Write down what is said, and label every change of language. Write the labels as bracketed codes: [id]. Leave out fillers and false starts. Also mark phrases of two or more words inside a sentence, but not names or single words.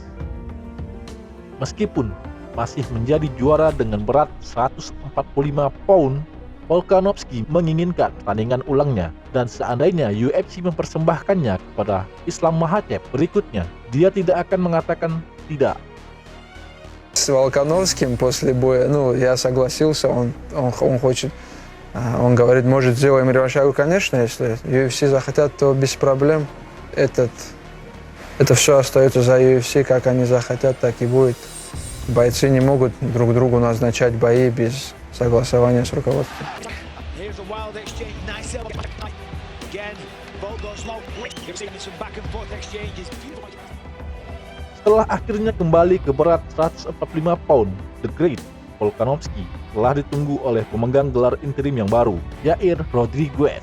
[id] Meskipun masih menjadi juara dengan berat 145 pound, Volkanovski menginginkan pertandingan ulangnya, dan seandainya UFC mempersembahkannya kepada Islam Makhachev berikutnya, dia tidak akan mengatakan tidak. [ru] С Волконовским после боя, я согласился, он хочет, он говорит, может, сделаем реванш. Я говорю, конечно, если UFC захотят, то без проблем. Это все остается за UFC, как они захотят, так и будет. Бойцы не могут друг другу назначать бои без согласования с руководством. [id] Setelah akhirnya kembali ke berat 145 pound, The Great Volkanovski telah ditunggu oleh pemegang gelar interim yang baru, Yair Rodriguez.